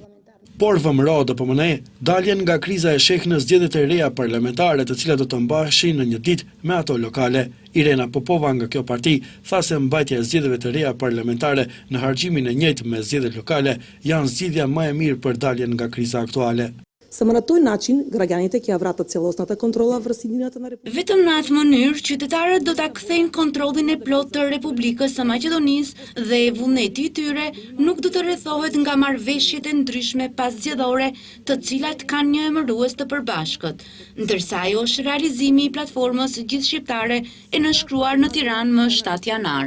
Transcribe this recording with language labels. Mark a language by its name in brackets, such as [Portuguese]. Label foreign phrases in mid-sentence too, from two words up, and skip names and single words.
[Albanian] Por VMRO-DPMN daljen nga kriza e sheh në zgjedhjet e reja parlamentare, të cilat do të mbaheshin në një ditë me ato lokale. Irena Popova nga kjo parti tha se mbajtja e zgjedhjeve të reja parlamentare në harxhimin e njëjtë me zgjedhjet lokale janë zgjidhja më e mirë për daljen nga kriza aktuale. [Macedonian] Само на той начин граѓаните ќе ја вратат целосната контрола врз единината на Републиката. [Albanian] Vetëm në atë mënyrë qytetarët do ta kthejnë kontrollin e plotë të Republikës së Maqedonisë dhe vullneti i tyre nuk do të rrethohet nga marrëveshjet e ndryshme paszgjedhore, të cilat kanë një emërues të përbashkët, ndërsa ajo është realizimi i platformës gjithshqiptare e nënshkruar në Tiranë më 7 janar.